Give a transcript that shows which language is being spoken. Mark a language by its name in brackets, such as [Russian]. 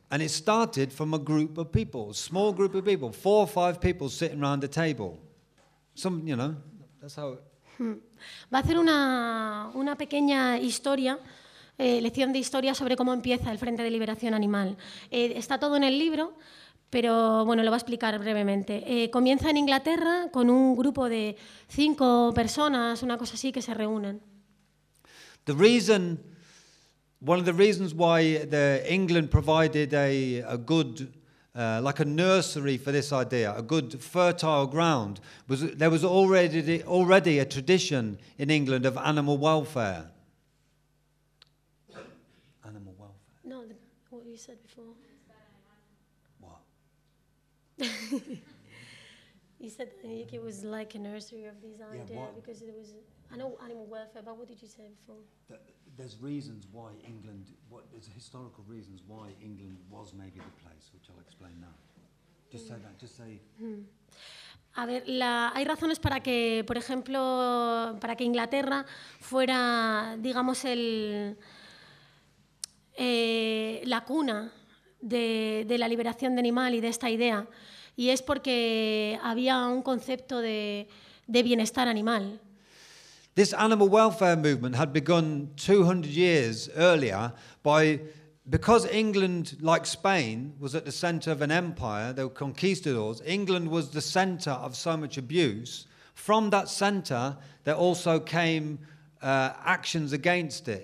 [English] And it started from a group of people, a small group of people, 4 or 5 people sitting around a table. Some, you know, that's how it... [Spanish] Va a hacer una pequeña historia, lección de historia sobre cómo empieza el Frente de Liberación Animal. Está todo en el libro, pero bueno, lo va a explicar brevemente. Comienza en Inglaterra con un grupo de 5 personas, una cosa así, que se reúnen. [English] The reason, one of the reasons why the England provided a good like a nursery for this idea, a good fertile ground, was there was already a tradition in England of animal welfare. Animal welfare. No, what you said before. What? You said it was like a nursery of this idea, yeah, because it was, I know animal welfare, but what did you say before? There's reasons why England, there's historical reasons why England was maybe the place, which I'll explain now. Just say that. [Spanish] A ver, hay razones para que, por ejemplo, para que Inglaterra fuera, digamos, la cuna de la liberación de animal y de esta idea. Y es porque había un concepto de bienestar animal. [English] This animal welfare movement had begun 200 years earlier because England, like Spain, was at the center of an empire, they were conquistadors, England was the center of so much abuse. From that center, there also came actions against it.